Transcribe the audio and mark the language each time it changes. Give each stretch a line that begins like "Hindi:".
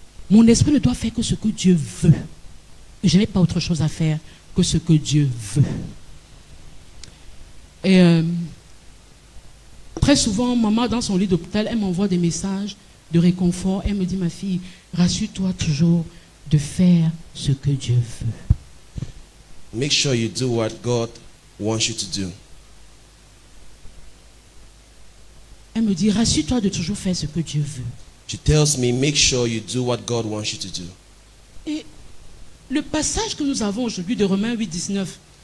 French: Mon esprit ne doit faire que ce que Dieu veut. Et je n'ai pas autre chose à faire que ce que Dieu veut. Et très souvent, maman, dans son lit d'hôpital, elle m'envoie des messages de réconfort. Elle me dit, ma fille, rassure-toi toujours de faire ce que Dieu veut.
English: Make sure you do what God wants you to do.
French: Elle me dit, rassure-toi de toujours faire ce que Dieu veut.
English: She tells me, make sure you do what God wants you to do.
French: Et le passage que nous avons aujourd'hui de Romains 8, 19.